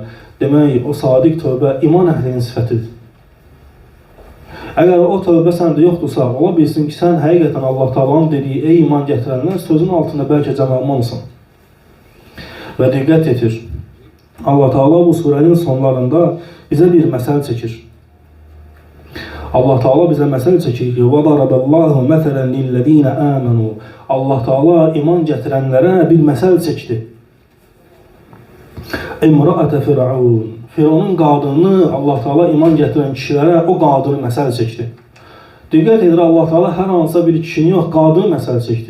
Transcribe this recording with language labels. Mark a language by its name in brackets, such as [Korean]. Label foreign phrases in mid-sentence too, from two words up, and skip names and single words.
[Azerbaijani] Demək, o sadiq tövbə iman əhlinin sifətidir. Əgər o tövbə səndə yoxdursa, ola bilsin ki, sən həqiqətən Allah Teala'nın dediyi ey iman gətirənlər sözün altında bəlkə cəmalmansın. Və diqqət yetir, Allah Teala bu surənin sonlarında bizə bir məsəl çəkir. Allah Teala bizə məsəl çəkir ki, [Arabic] وَضَرَبَ اللّٰهُ مَثَلًا لِلَّذ۪ينَ آمَنُوا. [Azerbaijani] Allah Teala iman gətirənlərə bir məsəl çəkdi. [Arabic] امرأة فرعون. [Azerbaijani] Firavunun qadını Allah Teala iman gətirən kişilərə o qadını məsəl çəkdi. Diqqət edir, Allah Teala hər hansısa bir kişini yox, qadını məsəl çəkdi.